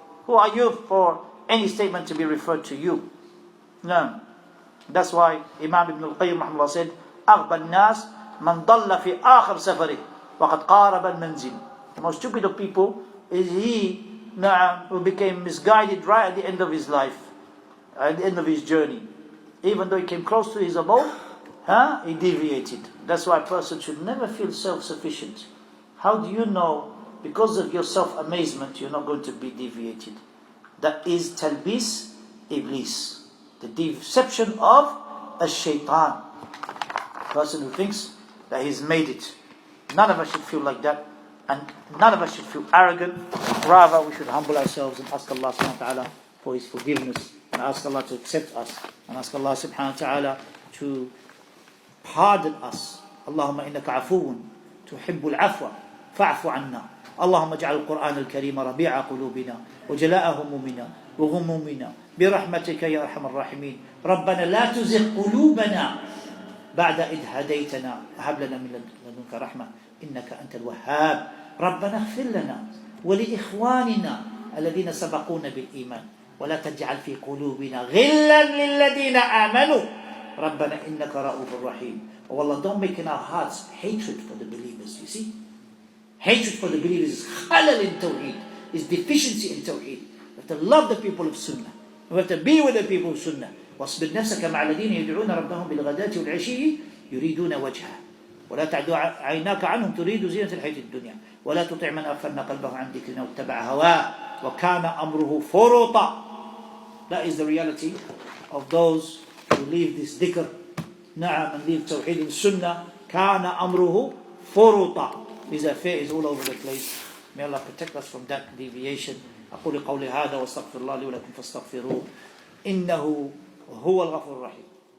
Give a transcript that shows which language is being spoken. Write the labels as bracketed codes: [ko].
[en] Who are you for any statement to be referred to you? No. That's why Imam Ibn al-Qayyim rahimahullah said, [ar] أَغْبَى النَّاسِ مَنْ ضَلَّ فِي آخِرْ سَفَرِهِ وَقَدْ قَارَبَ الْمَنْزِلِ. [en] The most stupid of people is he who became misguided right at the end of his life, at the end of his journey. Even though he came close to his abode, he deviated. That's why a person should never feel self-sufficient. How do you know? Because of your self-amazement, you're not going to be deviated. That is talbis iblis, the deception of a shaitan. Person who thinks that he's made it. None of us should feel like that, and none of us should feel arrogant. Rather, we should humble ourselves and ask Allah subhanahu wa ta'ala for His forgiveness, and ask Allah to accept us, and ask Allah subhanahu wa ta'ala to pardon us. [ar] Allahumma innaka afuun tuhibbul afwa fa'fu anna. اللهم اجعل القرآن الكريم ربيع قلوبنا وجلاء همومنا وغمومنا برحمتك يا أرحم الراحمين. ربنا لا تزغ قلوبنا بعد إذ هديتنا وهب لنا من لدنك رحمة إنك أنت الوهاب. ربنا اغفر لنا ولإخواننا الذين سبقونا بالإيمان ولا تجعل في قلوبنا غلا للذين آمنوا ربنا إنك رؤوف رحيم. [en] Oh Allah, don't make in our hearts hatred for the believers. You see, hatred for the believers is khalal in tawheed, is deficiency in tawheed. We have to love the people of Sunnah. We have to be with the people of Sunnah. [ar] واصبر نفسك مع الذين يدعون ربهم بالغداة والعشي يريدون وجهه ولا تعد عيناك عنهم تريد زينة الحياة الدنيا ولا تطع من أغفلنا قلبه عن ذكرنا واتبع هواه وكان أمره فرطا. [en] That is the reality of those who leave this dhikr, na'am, and leave tawheed and sunnah. [ar] كان أمره فرطا. [en] His affair is all over the place. May Allah protect us from that deviation. [ar] أقول قولي هذا واستغفر الله لي ولكم فاستغفروه إنه هو الغفور الرحيم.